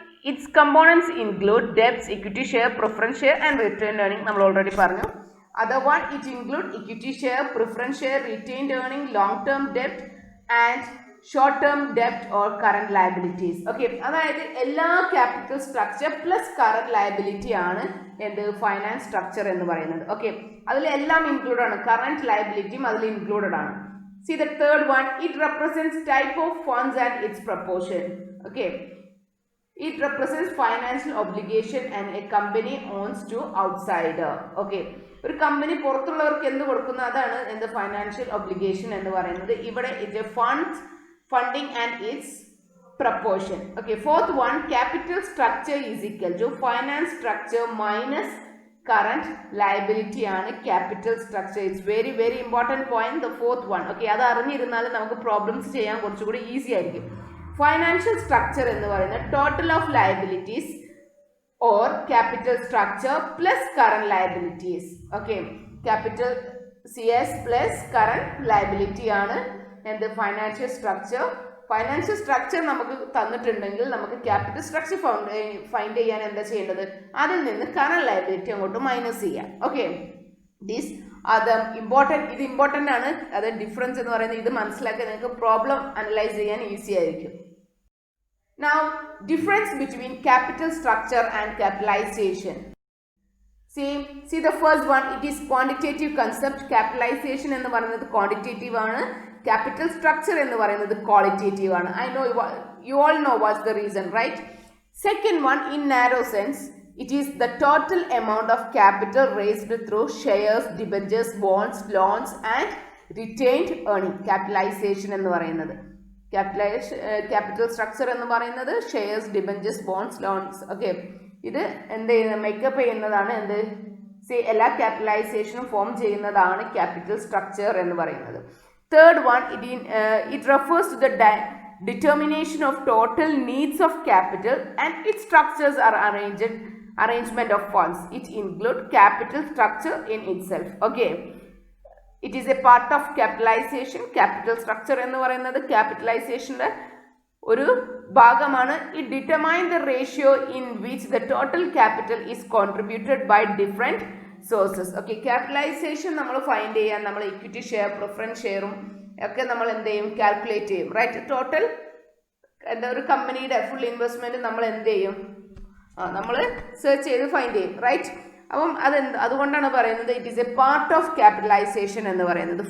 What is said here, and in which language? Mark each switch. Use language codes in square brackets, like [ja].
[en] Its components include debts, equity share, preference share and retained earning. [ml] നമ്മൾ already പറഞ്ഞു. [en] Other one, it include equity share, preference share, retained earning, long term debt and short term debt or current liabilities. [ml] Okay, അതായത് എല്ലാ capital structure plus current liability ആണ് എന്ത് finance structure എന്ന് പറയുന്നത്. Okay, അതിലെല്ലാം include ആണ്. Current ലയബിലിറ്റിയും അതിൽ included ആണ്. [en] See the third one, it represents type of funds and its proportion. Okay, it represents financial obligation and a company owns to outsider. [ml] Okay, ഒരു company പുറത്തുള്ളവർക്ക് എന്ത് കൊടുക്കുന്നു അതാണ് എന്ത് ഫൈനാൻഷ്യൽ ഒബ്ലിഗേഷൻ എന്ന് പറയുന്നത്. ഇവിടെ ഇത് [en] Funding and its proportion. Okay, fourth one, capital structure is equal to finance structure minus current liability ആണ് capital structure. It's very very important point, the fourth one. [ml] Okay, അത് അറിഞ്ഞിരുന്നാൽ നമുക്ക് പ്രോബ്ലംസ് ചെയ്യാൻ കുറച്ചുകൂടി easy ആയിരിക്കും. [en] financial structure [ml] എന്ന് പറയുന്നത് [en] Total of liabilities or capital structure plus current liabilities. [ml] Okay, capital CS plus current liability ആണ് എന്ത് ഫൈനാൻഷ്യൽ സ്ട്രക്ചർ. ഫൈനാൻഷ്യൽ സ്ട്രക്ചർ നമുക്ക് തന്നിട്ടുണ്ടെങ്കിൽ നമുക്ക് ക്യാപിറ്റൽ സ്ട്രക്ചർ ഫൈൻഡ് ചെയ്യാൻ എന്താ ചെയ്യേണ്ടത്? അതിൽ നിന്ന് കറന്റ് ലയബിലിറ്റി അങ്ങോട്ട് മൈനസ് ചെയ്യാം. Okay, [en] These are the important. [ml] ഇത് ഇമ്പോർട്ടൻ്റ് ആണ്. അത് ഡിഫറൻസ് എന്ന് പറയുന്നത് ഇത് മനസ്സിലാക്കി നിങ്ങൾക്ക് പ്രോബ്ലം അനലൈസ് ചെയ്യാൻ ഈസി ആയിരിക്കും. [en] Now, difference between capital structure and capitalization. See the first one, it is quantitative concept. [ml] Capitalization എന്ന് പറയുന്നത് quantitative ആണ്. Capital structure എന്ന് പറയുന്നത് qualitative ആണ്. [en] I know you all know what's the reason, right? Second one, in narrow sense, it is the total amount of capital raised through shares, debentures, bonds, loans and [ml] റിറ്റെയിൻഡ് earning, capitalisation എന്ന് പറയുന്നത്. Capital structure എന്ന് പറയുന്നത് shares, debentures, bones, loans. Okay, ഇത് എന്ത് ചെയ്യുന്നത്, makeup ചെയ്യുന്നതാണ് എന്ത്, എല്ലാ ക്യാപിറ്റലൈസേഷനും ഫോം ചെയ്യുന്നതാണ് ക്യാപിറ്റൽ സ്ട്രക്ചർ എന്ന് പറയുന്നത്. [en] Third one, it refers to the determination of total needs of capital and its structures are arrangement of funds. It include capital structure in itself. Okay, it is a part of capitalization. [ml] Capital structure എന്ന് പറയുന്നത് ക്യാപിറ്റലൈസേഷൻ്റെ ഒരു ഭാഗമാണ്. [en] It determine the ratio in which the total capital is contributed by different sources. [ml] Okay, capitalization നമ്മൾ find ചെയ്യാൻ നമ്മൾ equity share, preference ഷെയറും ഒക്കെ നമ്മൾ എന്ത് ചെയ്യും, കാൽക്കുലേറ്റ് ചെയ്യും. റൈറ്റ്, ടോട്ടൽ എന്താ ഒരു കമ്പനിയുടെ ഫുൾ ഇൻവെസ്റ്റ്മെൻറ്റ് നമ്മൾ എന്ത് ചെയ്യും, നമ്മൾ സെർച്ച് ചെയ്ത് ഫൈൻഡ് ചെയ്യും. റൈറ്റ്, അപ്പം അതുകൊണ്ടാണ് പറയുന്നത് [en] it is a part of capitalization [ml] എന്ന് പറയുന്നത്.